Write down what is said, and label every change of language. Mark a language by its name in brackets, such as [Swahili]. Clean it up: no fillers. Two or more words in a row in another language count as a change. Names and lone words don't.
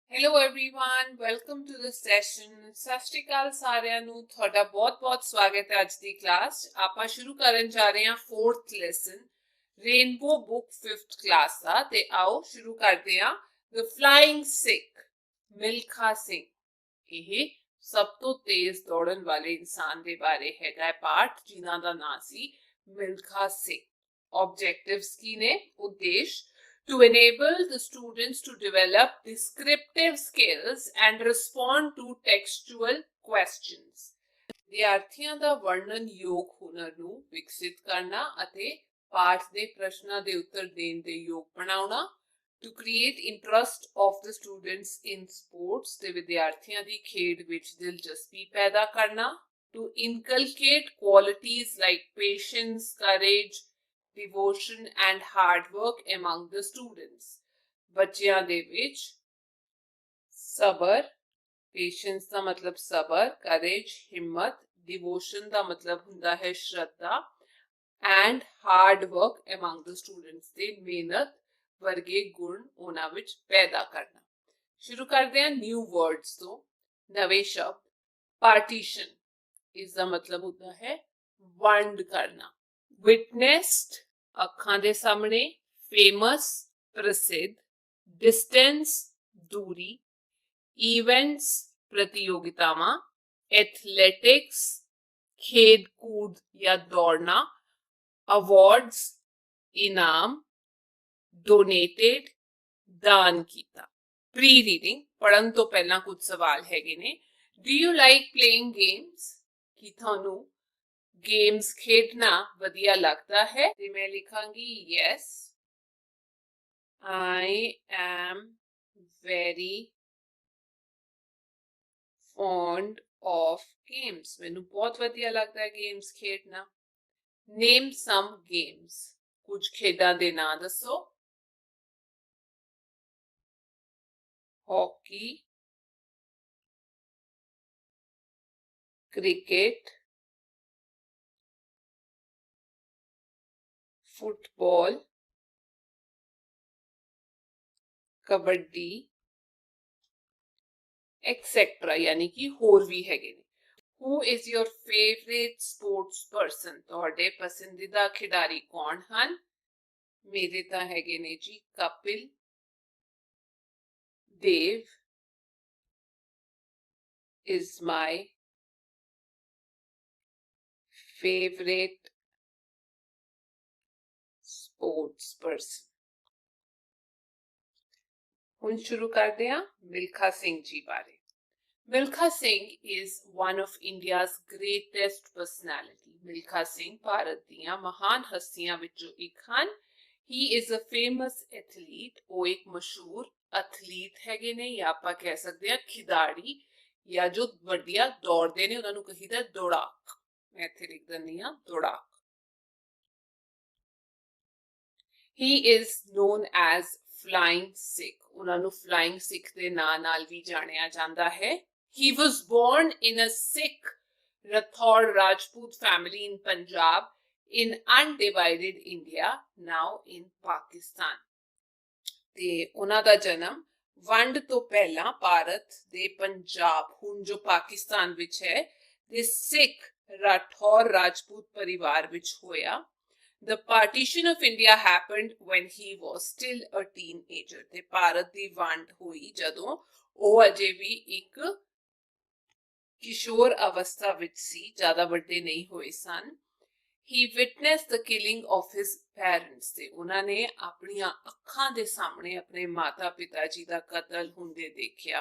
[English] Hello everyone, welcome to the session. [Punjabi] ਸਤਿ ਸ਼੍ਰੀ ਅਕਾਲ ਸਾਰਿਆਂ ਨੂੰ, ਤੁਹਾਡਾ ਬਹੁਤ-ਬਹੁਤ ਸਵਾਗਤ ਹੈ ਅੱਜ ਦੀ ਕਲਾਸ 'ਚ। ਆਪਾਂ ਸ਼ੁਰੂ ਕਰਨ ਜਾ ਰਹੇ ਹਾਂ 4th ਲੈਸਨ ਰੇਨਬੋ ਬੁੱਕ 5th ਕਲਾਸ ਦਾ। ਤੇ ਆਓ ਸ਼ੁਰੂ ਕਰਦੇ ਹਾਂ। ਦ ਫਲਾਈਂਗ ਸਿੱਖ, ਮਿਲਖਾ ਸਿੰਘ। ਇਹ ਸਭ ਤੋਂ ਤੇਜ਼ ਦੌੜਨ ਵਾਲੇ ਇਨਸਾਨ ਦੇ ਬਾਰੇ ਹੈਗਾ ਹੈ ਪਾਠ, ਜਿਨ੍ਹਾਂ ਦਾ ਨਾਂ ਸੀ ਮਿਲਖਾ ਸਿੰਘ। ਆਬਜੈਕਟਿਵਸ ਕੀ ਨੇ? [English] ਉਦੇਸ਼ to enable the students to develop descriptive skills and respond to textual questions. [Punjabi] ਵਿਦਿਆਰਥੀਆਂ ਦਾ ਵਰਣਨਯੋਗ ਹੁਨਰ ਨੂੰ ਵਿਕਸਿਤ ਕਰਨਾ ਅਤੇ ਪਾਠ ਦੇ ਪ੍ਰਸ਼ਨਾਂ ਦੇ ਉੱਤਰ ਦੇਣ ਦੇ ਯੋਗ ਬਣਾਉਣਾ। [English] To create interest of the students in sports, [Punjabi] ਤੇ ਵਿਦਿਆਰਥੀਆਂ ਦੀ ਖੇਡ ਵਿੱਚ ਦਿਲਚਸਪੀ ਪੈਦਾ ਕਰਨਾ। [English] To inculcate qualities like patience, courage, devotion and hard work among the students. [Punjabi] ਬੱਚਿਆਂ ਦੇ ਵਿੱਚ ਸਬਰ, ਪੇਸ਼ੈਂਸ ਦਾ ਮਤਲਬ ਸਬਰ, courage ਹਿੰਮਤ, devotion ਦਾ ਮਤਲਬ ਹੁੰਦਾ ਹੈ ਸ਼ਰਧਾ, [English] and hard work among the students [Punjabi] ਦੇ ਮਿਹਨਤ ਵਰਗੇ ਗੁਣ ਉਹਨਾਂ ਵਿੱਚ ਪੈਦਾ ਕਰਨਾ। ਸ਼ੁਰੂ ਕਰਦੇ ਹਾਂ [English] new words [Punjabi] ਤੋਂ। ਨਵੇਂ ਸ਼ਬਦ। ਪਾਰਟੀਸ਼ਨ, ਇਸ ਦਾ ਮਤਲਬ ਹੁੰਦਾ ਹੈ ਵੰਡ ਕਰਨਾ। Witnessed, ਅੱਖਾਂ ਦੇ ਸਾਹਮਣੇ। famous, ਪ੍ਰਸਿੱਧ। distance, ਦੂਰੀ। events, ਪ੍ਰਤੀਯੋਗਿਤਾਵਾਂ। athletics, ਖੇਡ ਕੂਦ ਜਾਂ ਦੌੜਨਾ। awards, ਇਨਾਮ। donated, ਦਾਨ ਕੀਤਾ। [English] pre reading, [Punjabi] ਪੜ੍ਹਨ ਤੋਂ ਪਹਿਲਾਂ ਕੁਝ ਸਵਾਲ ਹੈਗੇ ਨੇ। [English] do you like playing games? [Punjabi] ਕੀ ਤੁਹਾਨੂੰ ਗੇਮਸ ਖੇਡਣਾ ਵਧੀਆ ਲੱਗਦਾ ਹੈ? ਤੇ ਮੈਂ ਲਿਖਾਂਗੀ [English] yes, I am very fond of games. [Punjabi] ਮੈਨੂੰ ਬਹੁਤ ਵਧੀਆ ਲੱਗਦਾ ਹੈ ਗੇਮਸ ਖੇਡਣਾ। [English] name some games, [Punjabi] ਕੁਝ ਖੇਡਾਂ ਦੇ ਨਾਂ ਦੱਸੋ। ਹਾਕੀ, ਕ੍ਰਿਕਟ, ਫੁੱਟਬਾਲ, ਕਬੱਡੀ, ਐਕਸੈਟਰਾ, ਯਾਨੀ ਕਿ ਹੋਰ ਵੀ ਹੈਗੇ ਨੇ। [English] Who is your favorite sports person? [Punjabi] ਤੁਹਾਡੇ ਪਸੰਦੀਦਾ ਖਿਡਾਰੀ ਕੌਣ ਹਨ? ਮੇਰੇ ਤਾਂ ਹੈਗੇ ਨੇ ਜੀ ਕਪਿਲ ਦੇਵ [English] is my favorite sports person. [Punjabi] ਹੁਣ ਸ਼ੁਰੂ ਕਰਦੇ ਹਾਂ ਮਿਲਖਾ ਸਿੰਘ ਜੀ ਬਾਰੇ। [English] ਮਿਲਖਾ ਸਿੰਘ is one of India's greatest personality. [Punjabi] ਮਿਲਖਾ ਸਿੰਘ ਭਾਰਤ ਦੀਆਂ ਮਹਾਨ ਹਸਤੀਆਂ ਵਿੱਚੋਂ ਇੱਕ ਹਨ। [English] He is a famous athlete. [Punjabi] ਉਹ ਇੱਕ ਮਸ਼ਹੂਰ ਐਥਲੀਟ ਹੈਗੇ ਨੇ, ਜਾਂ ਆਪਾਂ ਕਹਿ ਸਕਦੇ ਹਾਂ ਖਿਡਾਰੀ, ਜਾਂ ਜੋ ਵੱਡੀਆਂ ਦੌੜਦੇ ਨੇ ਉਹਨਾਂ ਨੂੰ ਕਹੀਦਾ ਦੌੜਾਕ। ਮੈਂ ਇੱਥੇ ਲਿਖ ਦਿੰਦੀ ਹਾਂ ਦੌੜਾਕ। [English] He is known as flying Sikh. [Punjabi] ਉਹਨਾਂ ਨੂੰ flying Sikh ਦੇ ਨਾਂ ਨਾਲ ਵੀ ਜਾਣਿਆ ਜਾਂਦਾ ਹੈ। [English] He was born in a Sikh Rathod Rajput family in Punjab in undivided India, now in Pakistan. [Punjabi] ਤੇ ਉਹਨਾਂ ਦਾ ਜਨਮ ਵੰਡ ਤੋਂ ਪਹਿਲਾਂ ਭਾਰਤ ਦੇ ਪੰਜਾਬ, ਹੁਣ ਜੋ ਪਾਕਿਸਤਾਨ ਵਿੱਚ ਹੈ, ਦੇ ਸਿੱਖ ਰਾਠੌਰ ਰਾਜਪੂਤ ਪਰਿਵਾਰ ਵਿੱਚ ਹੋਇਆ। [English] The partition of India happened when he was still a teenager. [Punjabi] ਤੇ ਭਾਰਤ ਦੀ ਵੰਡ ਹੋਈ ਜਦੋਂ ਉਹ ਅਜੇ ਵੀ ਇੱਕ ਕਿਸ਼ੋਰ ਅਵਸਥਾ ਵਿੱਚ ਸੀ, ਜ਼ਿਆਦਾ ਵੱਡੇ ਨਹੀਂ ਹੋਏ ਸਨ। [English] He witnessed the killing of his parents. [Punjabi] ਤੇ ਉਹਨਾਂ ਨੇ ਆਪਣੀਆਂ ਅੱਖਾਂ ਦੇ ਸਾਹਮਣੇ ਆਪਣੇ ਮਾਤਾ ਪਿਤਾ ਜੀ ਦਾ ਕਤਲ ਹੁੰਦੇ ਦੇਖਿਆ।